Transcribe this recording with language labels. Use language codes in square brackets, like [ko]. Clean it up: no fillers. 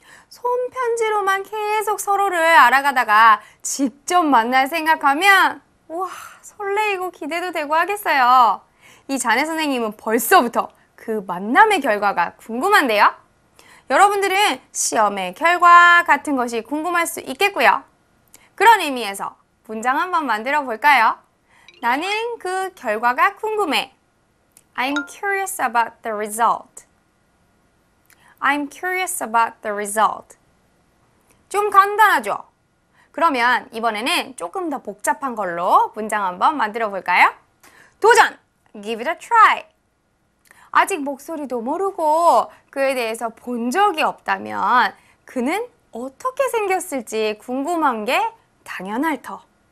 [ko] 손편지로만 계속 서로를 알아가다가 직접 만날 생각하면 와, 설레이고 기대도 되고 하겠어요. 이 자네 선생님은 벌써부터 그 만남의 결과가 궁금한데요. 여러분들은 시험의 결과 같은 것이 궁금할 수 있겠고요. 그런 의미에서 문장 한번 만들어 볼까요? 나는 그 결과가 궁금해. [en] I'm curious about the result. I'm curious about the result. [ko] 좀 간단하죠? 그러면 이번에는 조금 더 복잡한 걸로 문장 한번 만들어 볼까요? [en] 도전! Give it a try. [ko] 아직 목소리도 모르고 그에 대해서 본 적이 없다면 그는 어떻게 생겼을지 궁금한 게 당연할 터.